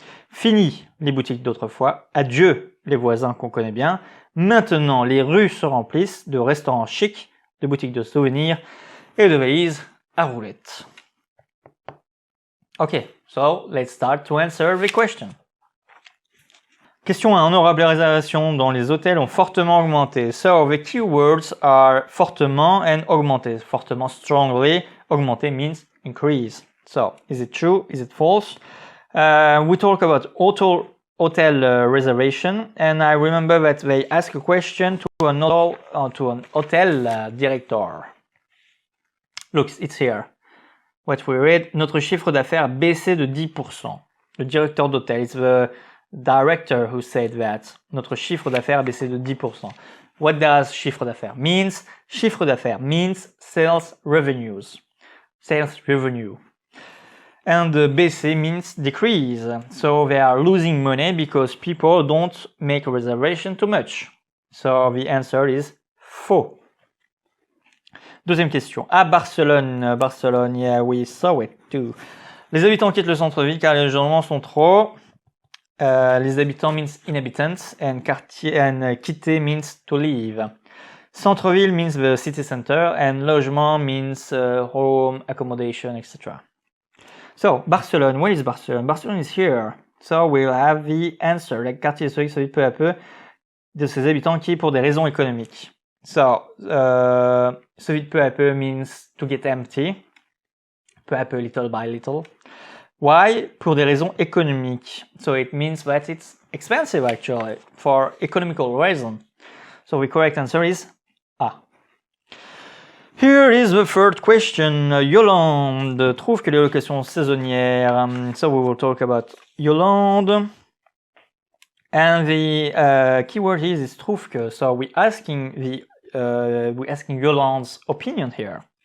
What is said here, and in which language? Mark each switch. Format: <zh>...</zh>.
<fr>Fini les boutiques d'autrefois. Adieu les voisins qu'on connaît bien. Maintenant, les rues se remplissent de restaurants chics, de boutiques de souvenirs et de valises à roulettes.</fr> <en>Okay, so let's start to answer the question. Question 1.</en> <fr>Honorables réservations dans les hôtels ont fortement augmenté.</fr> <en>So, the keywords are fortement and augmenté. Fortement, strongly. Augmenté means increase. So, is it true? Is it false? We talk about hotel reservation, and I remember that they ask a question to an hotel director. Look, it's here. What we read,</en> <fr>notre chiffre d'affaires a baissé de 10%. Le directeur d'hôtel,</fr> <en>it's the director who said that.</en> <fr>Notre chiffre d'affaires a baissé de 10%.</fr> <en>What does chiffre d'affaires means? Chiffre d'affaires means sales revenues. Sales revenue. And baissé means decrease. So they are losing money because people don't make a reservation too much. So the answer is faux.</en> <fr>Deuxième question.</fr> <en>À Barcelone, yeah, we saw it too.</en> <fr>Les habitants quittent le centre-ville car les logements sont trop.</fr> <en>Les habitants means inhabitants and quitter means to leave. Centre-ville means the city center and logement means home, accommodation, etc. So, Barcelone, where is Barcelone? Barcelone is here. So, we'll have the answer.</en> <fr>Le quartier historique se vide peu à peu de ses habitants qui, pour des raisons économiques.</fr> <en>So,</en> <fr>se vide peu à peu</fr> <en>means to get empty.</en> <fr>Peu à peu,</fr> <en>little by little. Why?</en> <fr>Pour des raisons économiques.</fr> <en>So, it means that it's expensive actually, for economical reason. So, the correct answer is A. Here is the third question.</en> <fr>Yolande trouve que les locations saisonnières.</fr> <en>So we will talk about Yolande. And the keyword here is trouve que. So we're asking Yolande's opinion here.</en>